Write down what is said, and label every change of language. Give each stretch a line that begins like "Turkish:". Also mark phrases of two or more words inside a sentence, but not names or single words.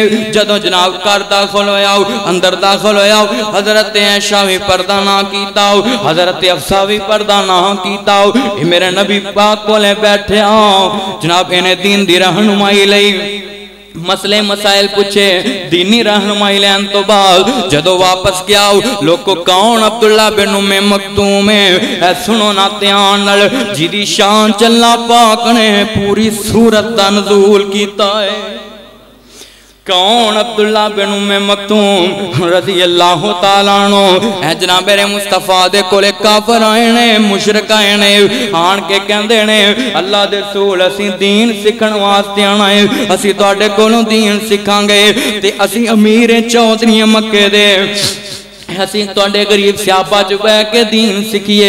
Punjabi: جدوں جناب گھر داخل ہویا اندر داخل ہویا، حضرت عائشہ بھی پردہ نہ کیتا، حضرت حفصہ بھی پردہ نہ کیتا، میرے نبی پاک کولے بیٹھے جناب انہیں دین دی رہنمائی لئی مسلے مسائل پچھے، دینی رہنمائی لین تو بعد جدوں واپس گیا لوگوں کون عبداللہ بن ام مکتوم ہے? سنو نا دھیان نال، جدی شان اللہ پاک نے پوری سورت دا نزول کیتا ہے. کون عبداللہ بن ام مکتوم
Arabic: رضي الله تعالى عنه.
Punjabi: اے جناب میرے مصطفیٰ دے کولے کافر آئے نے، مشرک آئے نے، آن کے کہندے نے اللہ دے رسول اسیں دین سکھن واسطے آنا ہے، اسیں تہاڈے کولوں دین سکھانگے تے اسیں امیر چودھری مکے دے، اسیں تہاڈے غریب سیاپا چ بہہ کے دین سکھیے.